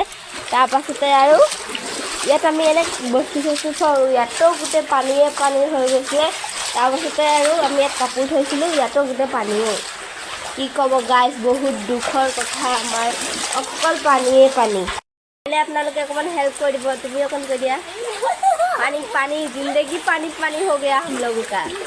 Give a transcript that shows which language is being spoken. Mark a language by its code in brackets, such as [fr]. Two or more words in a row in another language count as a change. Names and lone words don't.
[as] তাৰপাছতে আৰু ইয়াত আমি এনে বস্তু চস্তু থওঁ, ইয়াতো গোটেই পানী হৈ গৈছিলে। তাৰপাছতে আৰু আমি ইয়াত কাপোৰ থৈছিলোঁ, ইয়াতো গোটেই পানীয়ে। কি ক'ব গাইজ, বহুত দুখৰ কথা। আমাৰ অকল পানী। আপোনালোকে অকণমান হেল্প কৰি দিব, তুমি অকণ কৈ দিয়া। [hi] पानी जिंदगी पानी हो गया हम लोगों का।